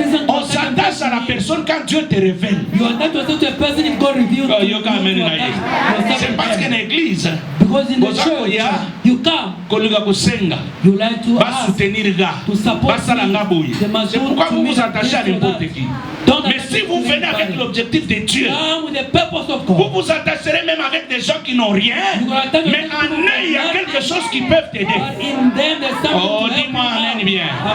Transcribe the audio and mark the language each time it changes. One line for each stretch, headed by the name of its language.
French: On s'attache à la personne quand Dieu te révèle. You attach yourself to a person if God reveals to you. C'est parce qu'une église,
English: because in the church, you come, you like to ask, to support me.
French: C'est pourquoi vous vous attachez à n'importe qui. Mais si vous venez avec l'objectif de Dieu, vous vous attacherez même avec des gens qui n'ont rien, mais en eux il y a quelque chose qui peut t'aider. Oh, dis-moi amen bien.